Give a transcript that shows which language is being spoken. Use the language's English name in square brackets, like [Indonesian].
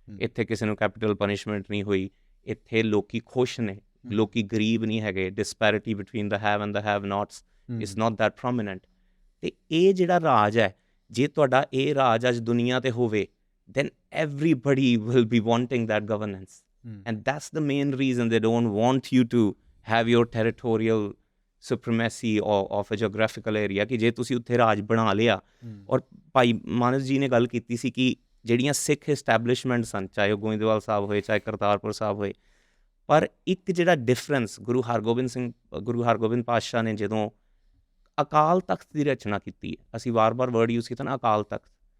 [Punjabi] ਇੱਥੇ ਕਿਸੇ ਨੂੰ ਕੈਪੀਟਲ ਪਨਿਸ਼ਮੈਂਟ ਨਹੀਂ ਹੋਈ, ਇੱਥੇ ਲੋਕੀ ਖੁਸ਼ ਨੇ, ਲੋਕੀ ਗਰੀਬ ਨਹੀਂ ਹੈਗੇ। [English] Disparity between the have and the have nots is not that prominent. [Punjabi] ਅਤੇ ਇਹ ਜਿਹੜਾ ਰਾਜ ਹੈ, ਜੇ ਤੁਹਾਡਾ ਇਹ ਰਾਜ ਅੱਜ ਦੁਨੀਆ 'ਤੇ ਹੋਵੇ, [English] then everybody will be wanting that governance. And that's the main reason they don't want you to have your territorial supremacy of a geographical area, [Punjabi] ਕਿ ਜੇ ਤੁਸੀਂ ਉੱਥੇ ਰਾਜ ਬਣਾ ਲਿਆ। ਔਰ ਭਾਈ ਮਾਨਸ ਜੀ ਨੇ ਗੱਲ ਕੀਤੀ ਸੀ ਕਿ ਜਿਹੜੀਆਂ ਸਿੱਖ ਇਸਟੈਬਲਿਸ਼ਮੈਂਟ ਸਨ, ਚਾਹੇ ਉਹ ਗੋਇੰਦਵਾਲ ਸਾਹਿਬ ਹੋਏ, ਚਾਹੇ ਕਰਤਾਰਪੁਰ ਸਾਹਿਬ ਹੋਏ, ਪਰ ਇੱਕ ਜਿਹੜਾ ਡਿਫਰੈਂਸ ਗੁਰੂ ਹਰਗੋਬਿੰਦ ਪਾਤਸ਼ਾਹ ਨੇ ਜਦੋਂ ਅਕਾਲ ਤਖਤ ਦੀ ਰਚਨਾ ਕੀਤੀ ਹੈ, ਅਸੀਂ ਵਾਰ-ਵਾਰ ਵਰਡ ਯੂਜ਼ ਕੀਤਾ ਨਾ, ਅਕਾਲ ਤਖਤ।